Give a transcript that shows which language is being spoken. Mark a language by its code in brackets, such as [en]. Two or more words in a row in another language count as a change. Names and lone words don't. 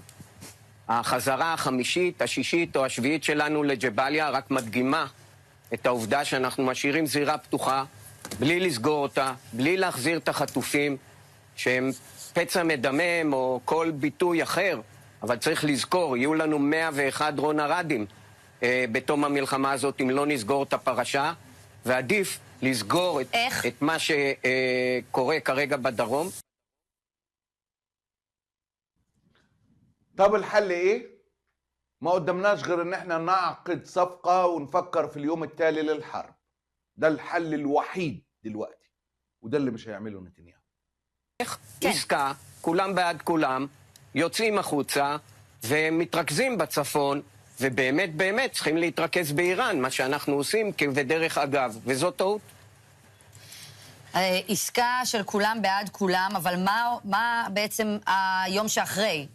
[he] החזרה החמישית, השישית או השביעית שלנו לג'באליה רק מדגימה את העובדה שאנחנו משאירים זירה פתוחה, בלי לסגור אותה, בלי להחזיר את החטופים, שהם פצע מדמם או כל ביטוי אחר, אבל צריך לזכור, יהיו לנו 101 דרון הרדים בתום המלחמה הזאת אם לא נסגור את הפרשה, ועדיף לסגור את מה שקורה כרגע בדרום. [ar] طب الحل ايه؟ ما قدمناش غير ان احنا نعقد صفقة ونفكر في اليوم التالي للحرب. ده الحل الوحيد دلوقتي، وده اللي مش هيعمله نتنياهو. [he] עסקה, כולם בעד כולם, יוצאים החוצה ומתרכזים בצפון, ובאמת באמת צריכים להתרכז באיראן, מה שאנחנו עושים כבדרך אגב, וזאת טעות. עסקה של כולם בעד כולם, אבל מה בעצם היום שאחרי?